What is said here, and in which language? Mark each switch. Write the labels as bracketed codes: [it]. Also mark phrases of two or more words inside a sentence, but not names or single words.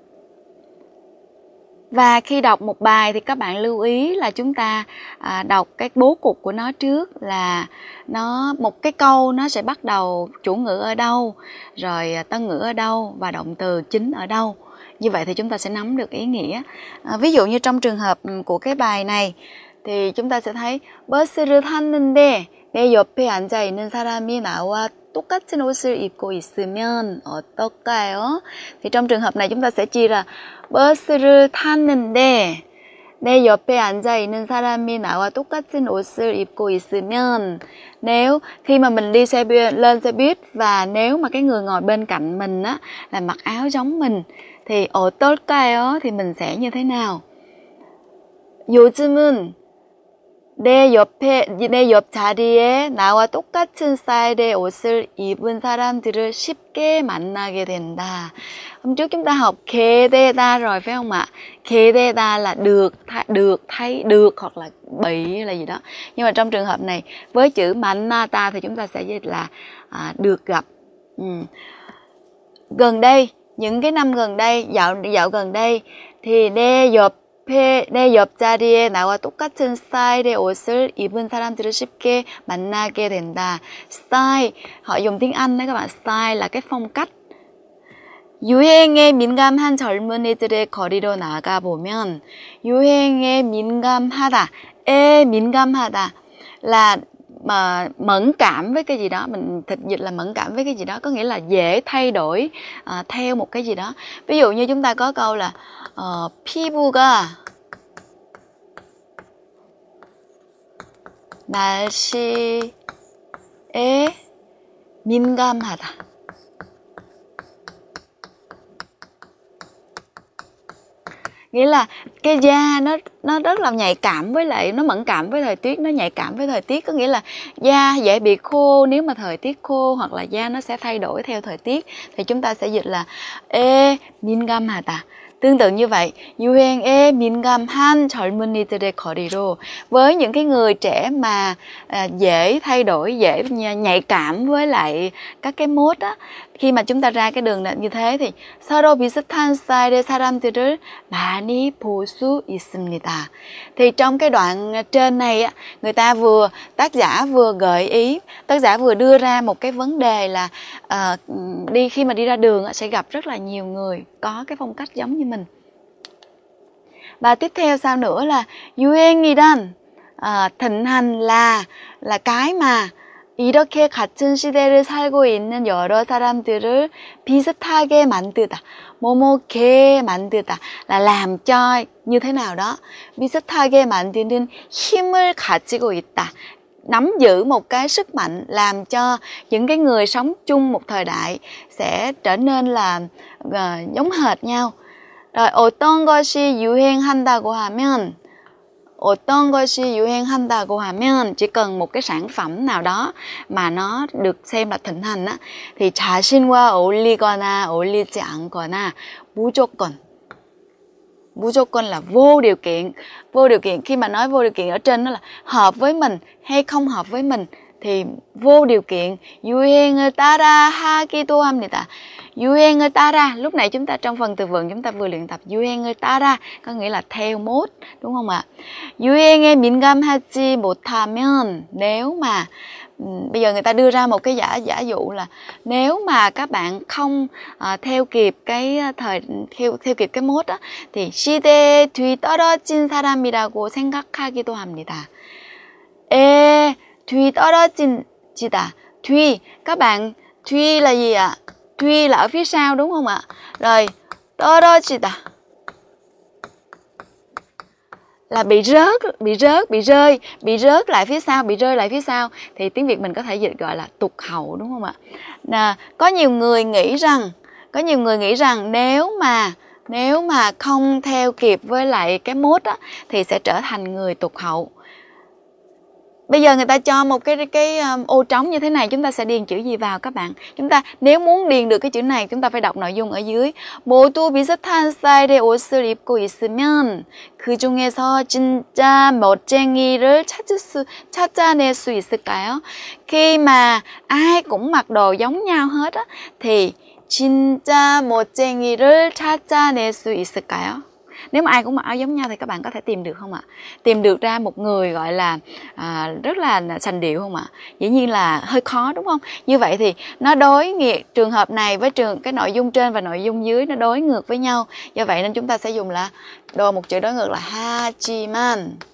[vi] Và khi đọc một bài thì các bạn lưu ý là chúng ta đọc cái bố cục của nó trước, là một cái câu nó sẽ bắt đầu chủ ngữ ở đâu, rồi tân ngữ ở đâu và động từ chính ở đâu. Như vậy thì chúng ta sẽ nắm được ý nghĩa. Ví dụ như trong trường hợp của cái bài này thì chúng ta sẽ thấy [ko] 버스를 탔는데 내 옆에 앉아 있는 사람이 나와 똑같은 옷을 입고 있으면 어떨까요? [vi] Thì trong trường hợp này chúng ta sẽ chia ra [ko] 버스를 탔는데 내 옆에 앉아 있는 사람이 나와 똑같은 옷을 입고 있으면, [vi] nếu khi mà mình đi lên xe buýt và nếu mà cái người ngồi bên cạnh mình á là mặc áo giống mình thì 어떨까요? Thì mình sẽ như thế nào? [ko] 요즘은 내 옆 자리에 나와 똑같은 스타일의 옷을 입은 사람들을 쉽게 만나게 된다. [vi] Hôm trước chúng ta học 게되다 rồi phải không ạ? 게되다 là được thấy, được hoặc là bị hay là gì đó. Nhưng mà trong trường hợp này với chữ 만나다 thì chúng ta sẽ dịch là được gặp. Gần đây, những cái năm gần đây, dạo gần đây thì [ko] 내 옆자리에 나와 똑같은 스타일의 옷을 입은 사람들을 쉽게 만나게 된다. [vi] Style, họ dùng tiếng Anh đấy các bạn. Style là cái phong cách. [ko] 유행에 민감한 젊은이들의 거리로 나가보면, 유행에 민감하다에 민감하다 [vi] là mà mẫn cảm với cái gì đó, mình dịch là mẫn cảm với cái gì đó, có nghĩa là dễ thay đổi theo một cái gì đó. Ví dụ như chúng ta có câu là [ko] 피부가 날씨에 민감하다. [vi] Nghĩa là cái da nó rất là nhạy cảm với lại, nó mẫn cảm với thời tiết, nó nhạy cảm với thời tiết, có nghĩa là da dễ bị khô nếu mà thời tiết khô, hoặc là da nó sẽ thay đổi theo thời tiết, thì chúng ta sẽ dịch là 민감하다. Tương tự như vậy, [ko] 유행에 민감한 젊은이들의 거리로, [vi] với những cái người trẻ mà dễ thay đổi, dễ nhạy cảm với lại các cái mốt á, khi mà chúng ta ra cái đường như thế thì [ko] 서로 비슷한 스타일의 사람들을 많이 볼 수 있습니다. [vi] Thì trong cái đoạn trên này á, tác giả vừa gợi ý, tác giả vừa đưa ra một cái vấn đề là khi mà đi ra đường sẽ gặp rất là nhiều người có cái phong cách giống như mình. Và tiếp theo sau nữa là 유행이란, thịnh hành là cái mà [ko] 이렇게 같은 시대를 살고 있는 여러 사람들을 비슷하게 만들다. 뭐뭐게 만들다 [vi] là làm cho như thế nào đó. [ko] 비슷하게 만드는 힘을 가지고 있다. [vi] Nắm giữ một cái sức mạnh làm cho những cái người sống chung một thời đại sẽ trở nên là giống hệt nhau. [ko] Rồi 어떤 것이 유행한다고 하면, 어떤 것이 유행한다고 하면, [vi] chỉ cần một cái sản phẩm nào đó mà nó được xem là thịnh hành á, thì [ko] 자신과 어울리거나 어울리지 않거나 무조건. [vi] Mujokkon là vô điều kiện. Vô điều kiện, khi mà nói vô điều kiện ở trên đó là hợp với mình hay không hợp với mình thì vô điều kiện. [ko] 유행을 따라 하기도 합니다. 유행을 따라, [vi] lúc này chúng ta trong phần từ vựng chúng ta vừa luyện tập [ko] 유행을 따라 [vi] có nghĩa là theo mốt, đúng không ạ? [ko] 유행에 민감하지 못하면, [vi] nếu mà bây giờ người ta đưa ra một cái giả dụ là nếu mà các bạn không theo kịp cái theo kịp cái mốt đó thì [ko] 시대에 뒤떨어진 사람이라고 생각하기도 합니다. 뒤떨어지다. 뒤, [vi] các bạn, 뒤 là gì ạ? 뒤 là ở phía sau, đúng không ạ? Rồi, 떨어지다 là bị rớt lại phía sau, bị rơi lại phía sau, thì tiếng Việt mình có thể dịch gọi là tụt hậu, đúng không ạ? Có nhiều người nghĩ rằng nếu mà không theo kịp với lại cái mốt á thì sẽ trở thành người tụt hậu. Bây giờ người ta cho một cái ô trống như thế này, chúng ta sẽ điền chữ gì vào các bạn? Chúng ta nếu muốn điền được cái chữ này, chúng ta phải đọc nội dung ở dưới. [ko] 모두 비슷한 스타일의 옷을 입고 있으면 그 중에서 진짜 멋쟁이를 찾아낼 수 있을까요? [vi] Khi mà ai cũng mặc đồ giống nhau hết á, thì [ko] 진짜 멋쟁이를 찾아낼 수 있을까요? [vi] Nếu mà ai cũng mặc áo giống nhau thì các bạn có thể tìm được không ạ? Tìm được ra một người gọi là rất là sành điệu không ạ? Dĩ nhiên là hơi khó, đúng không? Như vậy thì nó đối nghiệt, trường hợp này với cái nội dung trên và nội dung dưới nó đối ngược với nhau. Do vậy nên chúng ta sẽ dùng là một chữ đối ngược là 하지만.